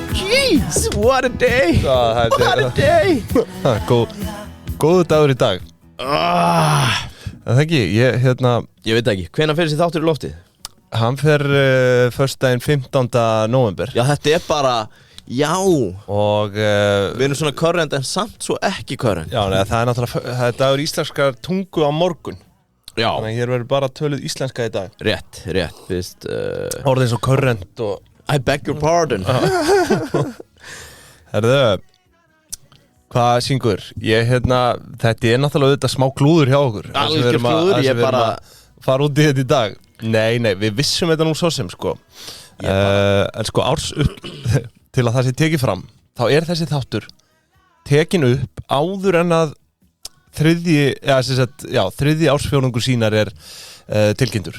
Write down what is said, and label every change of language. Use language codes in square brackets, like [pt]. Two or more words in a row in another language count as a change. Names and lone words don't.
[en] Jeez, what a day. What a day. [is] Góðu dagur í dag. Það ekki, ég veit ekki, hvenær fer þessi þáttur í loftið? Hann fer föstudaginn 15. nóvember. Já, þetta er bara, já. Og við erum svona current en samt svo ekki current. Já, neða, það er náttúrulega, það er dagur íslenskar tungu á morgun. Já. Þannig að hér verður bara töluð íslenska í dag. Rétt, fyrst Orðið eins og current og [en] I beg your pardon. [is] Herðu, hvað syngur? Þetta er náttúrulega auðvitað smá klúður hjá okkur. Algjör klúður, ég bara fara út í þetta í dag. Nei, við vissum þetta nú svo sem, sko. En sko, til að það sé tekið fram, þá er þessi þáttur tekin upp áður en að þriðji ársfjórðungur sínar er tilkynntur.